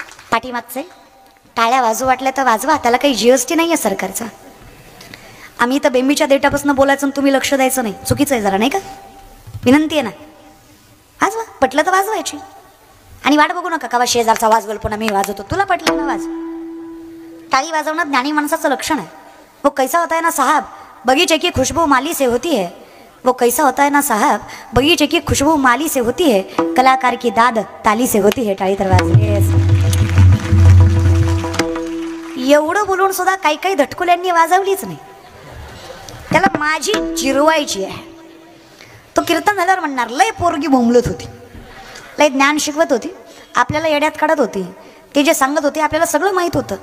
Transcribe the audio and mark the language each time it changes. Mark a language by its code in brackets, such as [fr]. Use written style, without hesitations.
[mr] पाठीमागचे टाळ्या वाजू वाटल्या तर वाजवा, त्याला काही जीएसटी नाही आहे सरकारचा. आम्ही तर बेंबीच्या देठापासून बोलायचं, तुम्ही लक्ष द्यायचं नाही, चुकीचं आहे जरा, नाही का? विनंती आहे ना, वाजवा, पटलं तर वाजवायची. आणि वाट बघू नका का शेजारचा वाजवल पुन्हा मी वाजवतो. तुला पटलं ना वाज. टाळी वाजवणं ज्ञानी माणसाचं लक्षण आहे. [hi] वो कैसा होता है ना साहब, बगीचे की खुशबू माली से होती है. वो कैसा होता है ना साहब, बगीचे की खुशबू माली से होती है, कलाकार की दाद ताली से होती है. [mr] टाळी तर वाजली. एवढं बोलून सुद्धा काही काही धटकुल्यांनी वाजवलीच नाही. त्याला माझी जिरवायची आहे. तो कीर्तन झाल्यावर म्हणणार, लय पोरगी बोंबलत होती, लय ज्ञान शिकवत होती, आपल्याला येड्यात काढत होती, ते जे सांगत होते आपल्याला सगळं माहीत होतं.